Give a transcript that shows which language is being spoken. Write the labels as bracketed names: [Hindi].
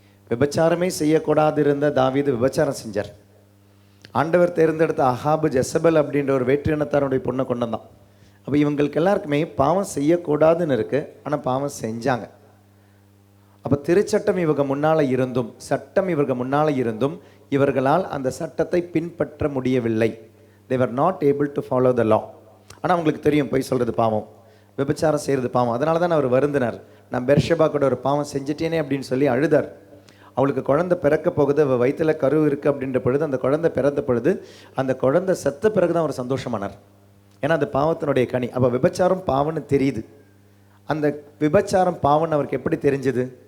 [Tamil] விபச்சாரமே செய்யக்கூடாது இருந்த தாவீது விபச்சாரம் செஞ்சார். ஆண்டவர் தேர்ந்தெடுத்த அகாபு ஜெசபல் அப்படின்ற ஒரு வேற்று இனத்தாருடைய பொண்ணை கொண்டு வந்தான். அப்போ இவங்களுக்கு எல்லாருக்குமே பாவம் செய்யக்கூடாதுன்னு இருக்குது, ஆனால் பாவம் செஞ்சாங்க. அப்போ திருச்சட்டம் இவங்க முன்னால் இருந்தும், சட்டம் இவங்க முன்னால் இருந்தும் இவர்களால் அந்த சட்டத்தை பின்பற்ற முடியவில்லை. [English] they were not able to follow the law. [Tamil] ஆனால் அவங்களுக்கு தெரியும் பொய் சொல்கிறது பாவம், விபச்சாரம் செய்கிறது பாவம். அதனால தான் அவர் வருந்தினார். நான் பெர்ஷபா கூட ஒரு பாவம் செஞ்சிட்டேனே அப்படின்னு சொல்லி அழுதார். அவளுக்கு குழந்தை பிறக்க போகுது, அவள் வயிற்றுல கரு இருக்குது அப்படின்ற பொழுது, அந்த குழந்தை பிறந்த பொழுது அந்த குழந்தை செத்த பிறகு தான் அவர் சந்தோஷமானார். ஏன்னா அந்த பாவத்தினுடைய கனி. அப்போ விபச்சாரம் பாவம்னு தெரியுது. அந்த விபச்சாரம் பாவம்னு அவருக்கு எப்படி தெரிஞ்சது?